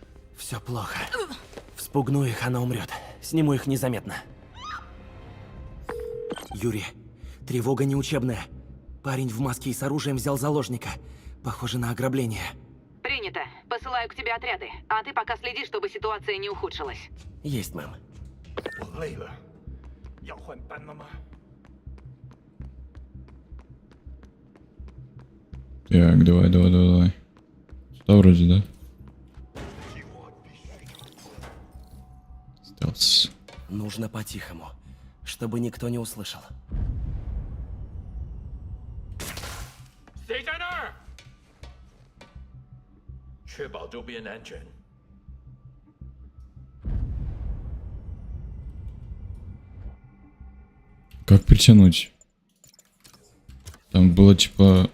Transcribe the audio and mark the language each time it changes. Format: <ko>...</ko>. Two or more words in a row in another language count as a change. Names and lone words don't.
<ru>Все плохо. Вспугну их, она умрет. Сниму их незаметно. Юрий, тревога неучебная. Парень в маске и с оружием взял заложника. Похоже на ограбление. Принято. Посылаю к тебе отряды. А ты пока следи, чтобы ситуация не ухудшилась. Есть, мэм.</ru> <zh>我累了，要换班了吗？</zh> <ru>Так, давай. Сюда вроде, да? Стелс. Нужно по-тихому, чтобы никто не услышал.</ru> <zh>谁在那儿？确保周边安全。</zh> <ru>Как притянуть? Там было типа...</ru>